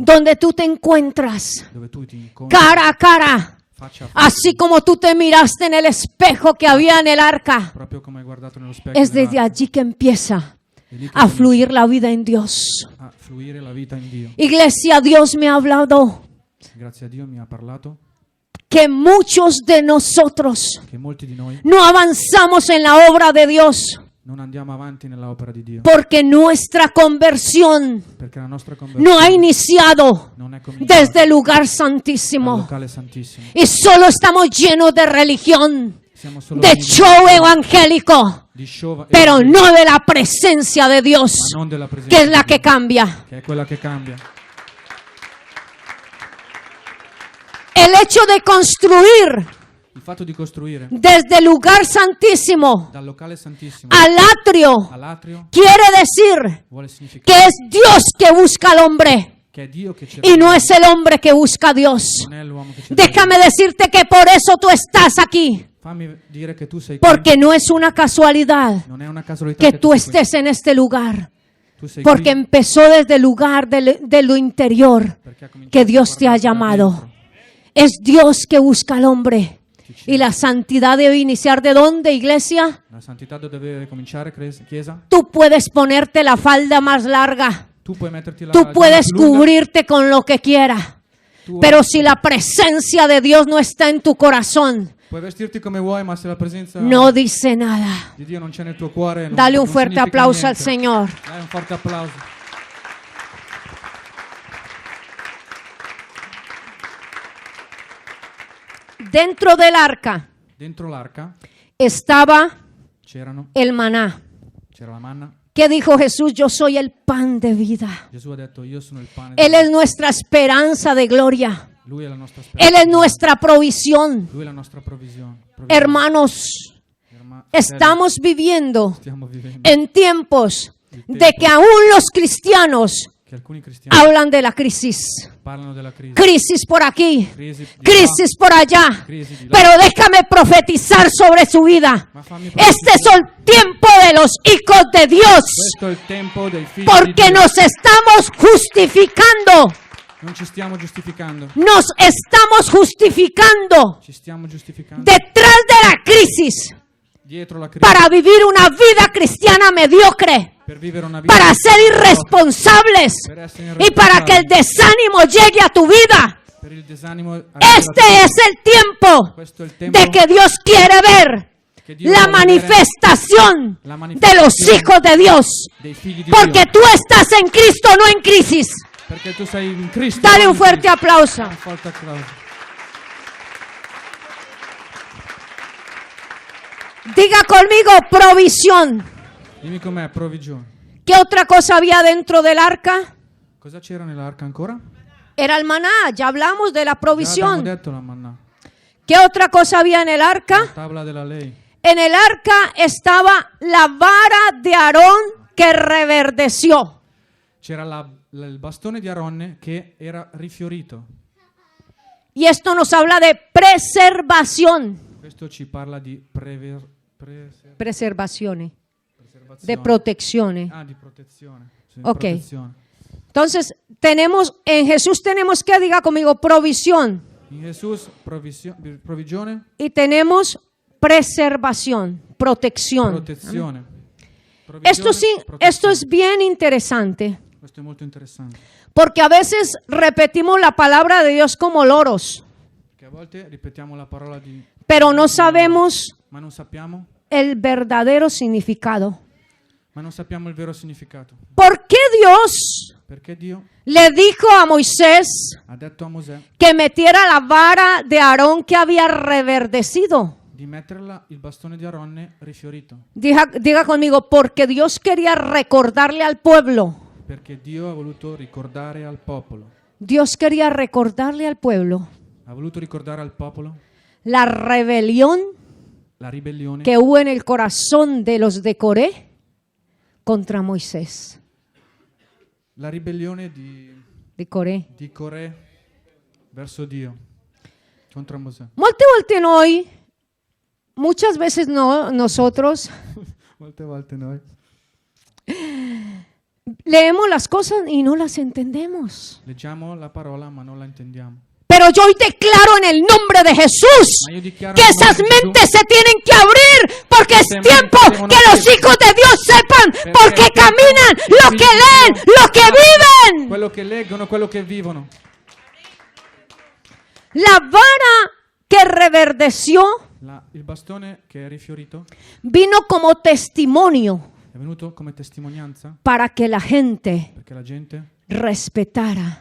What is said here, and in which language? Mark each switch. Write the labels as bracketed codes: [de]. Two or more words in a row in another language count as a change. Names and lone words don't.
[es] donde tú te encuentras [it] dove tu ti incontri [es] cara a cara, [it] faccia a faccia, [es] así como tú te miraste en el espejo que había en el arca. [it] proprio come hai guardato nello specchio. [es] Es desde [it] dell'arca. [es] allí que empieza [it] È lì che [es] a [it] comincia [es] fluir la vida en Dios. [it] a fluire la vita in Dio. [es] Iglesia, Dios me ha hablado [it] Grazie a Dio mi ha parlato [es] que muchos de nosotros [it] che molti di noi [es] no avanzamos en la obra de Dios [it] non andiamo avanti nell'opera di Dio [es] porque nuestra conversión [it] perché la nostra [es] no ha [it] conversione [es] iniciado [it] non è cominciata [es] desde el lugar [it] dal [es] santísimo [it] locale santissimo. [es] y solo estamos llenos de religión, [it] Siamo solo [es] de [it] pieni [es] show evangélico, [it] di show [es] pero [it] evangelico, [es] no de la presencia de Dios, [it] ma non della presenza [es] que es la [it] di [es] que [it] Dio, [es] cambia. [it] che è quella che cambia. [es] El hecho de construir [it] Il fatto di costruire [es] desde el lugar santísimo [it] dal locale santissimo [es] al atrio [it] all'atrio [es] quiere decir [it] vuole [es] que [it] significare [es] es Dios que busca al hombre [it] che è Dio che cerca [es] y no [it] l'uomo, [es] es el hombre que busca a Dios. [it] non è l'uomo che cerca [es] Déjame decirte que por eso tú estás aquí, [it] l'uomo. Fammi dire che tu sei qui. [es] porque no es una casualidad [it] Non è una casualità [es] que [it] che [es] tú [it] tu sei qui. [es] estés en este lugar, [it] Tu sei [es] porque [it] qui [es] empezó desde el lugar de lo interior [it] perché ha cominciato [es] que [it] a [es] Dios te ha [it] guardare da [es] llamado. [it] dentro. [es] Es Dios que busca al hombre. Y la santidad debe iniciar ¿de dónde, iglesia? [it] La santità deve cominciare, Chiesa. [es] Tú puedes ponerte la falda más larga. [it] Tu puoi metterti la [es] Tú [it] giacca [es] puedes [it] più lunga, [es] cubrirte con lo que quieras. [it] tu [es] Pero si la presencia de Dios no está en tu corazón, [it] puoi vestirti come vuoi, ma se la presenza [es] no dice nada. [it] di Dio non c'è nel tuo cuore, [es] Dale un [it] non [es] fuerte [it] significa [es] aplauso al [it] niente. [es] Señor. [it] Dai un forte applauso. [es] Dentro del arca [it] Dentro l'arca [es] estaba [it] c'era [es] el maná. [it] la manna. [es] ¿Qué dijo Jesús? Yo soy el pan de vida. [it] Gesù ha detto io sono il pane. [es] Él es nuestra esperanza de gloria. [it] Lui è la nostra [es] Él [it] speranza. [es] es nuestra provisión. [it] Lui è la nostra provvisione. [es] Hermanos, estamos viviendo [it] Stiamo vivendo [es] en tiempos de que aún los cristianos [it] che alcuni cristiani [es] hablan de la crisis. [it] parlano della crisi. [es] Crisis por aquí, [it] Crisi di [es] crisis por allá. [it] crisi di là. [es] Pero déjame profetizar sobre su vida. [it] Ma fammi [es] Este es el tiempo de los hijos de Dios. [it] Questo è il tempo dei figli di [es] Porque [it] Dio. [es] nos estamos justificando. [it] Non ci stiamo giustificando. [es] Nos estamos justificando [it] Ci stiamo giustificando [es] detrás de la crisis [it] dietro la crisi [es] para vivir una vida cristiana mediocre, [it] per vivere una vita [es] para ser irresponsables [it] per essere [es] y para que el desánimo llegue a tu vida. [it] per il desanimo [es] Este es el tiempo [it] questo è il tempo [es] de que Dios quiere ver [it] che Dio [es] la [it] vuole vedere [es] manifestación [it] la [es] de los [it] manifestazione [es] hijos de Dios. [it] dei figli di [es] Porque [it] Dio. [es] tú estás en Cristo, no en crisis. [it] Perché tu sei in Cristo. [es] Dale [it] non [es] un [it] in [es] fuerte [it] Cristo. [es] aplauso. [it] Un forte applauso. [es] Diga conmigo provisión. [it] Dimmi com'è, provvigione. [es] ¿Qué otra cosa había dentro del arca? [it] Cosa c'era nell'arca ancora? [es] Era el maná, ya hablamos de la [it] Già abbiamo [es] provisión. [it] detto la manna. [es] ¿Qué otra cosa había en el [it] La [es] arca? [it] tavola della lei. [es] En el arca estaba la vara de Aarón que reverdeció. [it] C'era il bastone di Aronne che era rifiorito. [es] Y esto nos habla de preservación. [it] Questo ci parla di [es] Preservaciones. [it] preservazione. [es] De protecciones. [it] Di protezione. Sì, Ok. protezione. [es] Entonces, en Jesús tenemos que, diga conmigo, provisión. [it] In Gesù provvigione, [es] Y tenemos preservación, protección. [it] protezione. [es] Esto sí, [it] Protezione. [es] esto es bien interesante, [it] Questo è molto interessante. [es] porque a veces repetimos la palabra de Dios como loros, [it] Che a volte ripetiamo la parola di [es] pero no sabemos [it] ma non sappiamo, [es] el verdadero significado. [it] ma non sappiamo il vero significato. [es] ¿Por qué Dios [it] Perché Dio [es] le dijo a Moisés [it] ha detto a Mosè [es] que metiera la vara de Aarón que había reverdecido? [it] di metterla il bastone di Aronne rifiorito, [es] Diga conmigo, porque Dios quería recordarle al pueblo. [it] perché Dio ha voluto ricordare al popolo. [es] Dios quería recordarle al pueblo [it] Ha voluto ricordare al popolo [es] la rebelión [it] la ribellione [es] que hubo en el corazón de los de Coré contra Moisés. [it] la ribellione di [es] De Coré. [it] Corè verso Dio contro Mosè. Molte volte noi, [es] muchas veces no, nosotros [it] Molte volte noi [es] leemos las cosas y no las entendemos. [it] leggiamo la parola ma non la intendiamo. [es] Pero yo hoy declaro en el nombre de Jesús [it] Ma io dichiaro [es] que [it] nel nome [es] esas [it] di Gesù [es] mentes se tienen que abrir porque es Esas tiempo [it] mentes devono [es] que los [it] abrirse. [es] hijos de Dios sepan [it] Perché [es] porque [it] è tempo [es] caminan [it] che i [es] lo [it] figli [es] que [it] di [es] leen, [it] Dio [es] lo que viven. [it] quello che leggono, quello che vivono. [es] La vara que reverdeció [it] Il bastone che è rifiorito [es] vino como testimonio [it] è venuto come testimonianza [es] para que la gente [it] perché la gente [es] respetara